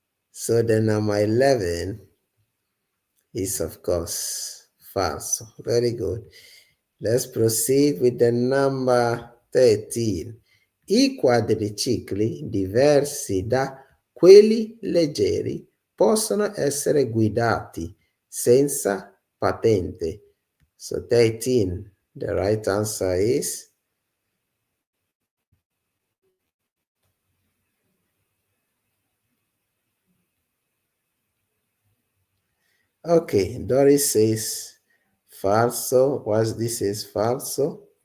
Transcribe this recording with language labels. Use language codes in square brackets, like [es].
[en] So the number 11 is, of course, false. Very good. Let's proceed with the number 13. [it] I quadricicli, diversi da quelli leggeri, possono essere guidati senza patente. [en] So 13, the right answer is okay. Doris says falso. What's this is falso?